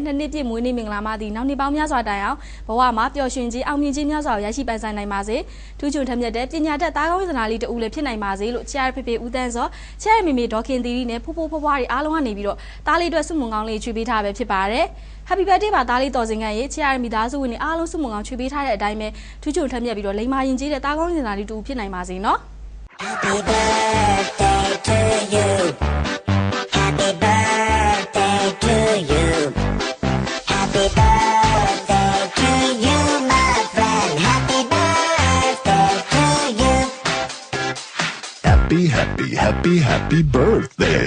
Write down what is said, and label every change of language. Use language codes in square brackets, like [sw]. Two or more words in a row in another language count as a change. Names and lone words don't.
[my] နှစ်ပြည့်မွေးနေ့မင်္ဂလာမှာဒီနောက်နှစ်ပေါင်းများစွာတိုင်အောင်ဘဝမှာပျော်ရွှင်ခြင်းအောင်မြင်ခြင်းများစွာကိုရရှိပိုင်ဆိုင်နိုင်ပါစေထူးချွန်ထက်မြက်တဲ့ပညာတတ်သားကောင်းစနာလေးတူလည်းဖြစ်နိုင်ပါစေလို့ချားဖေဖေဦးတန်းစောချားမေမေဒေါခင်သီရီနဲ့ဖိုးဖိုးဖွားဖွားတွေအားလုံးကနေပြီးတော့တားလေးအတွက်စုမုံကောင်းလေးချွေးပေးထားပဲဖြစ်ပါတယ် [en] Happy birthday [my] ပါတားလေးတော်စင်ခန့်ရဲ့ချားမိသားစုဝင်တွေအားလုံးစုမုံကောင်းချွေးပေးထားတဲ့အတိုင်းပဲထူးချွန်ထက်မြက်ပြီးတော့လိမ္မာရင်ကြီးတဲ့သားကောင်းစနာလေးတူဖြစ်နိုင်ပါစေနော် [en] Happy birthday to you Happy birthday to you Happy birthday to you my friend Happy birthday to you Happy, happy, happy, happy birthday.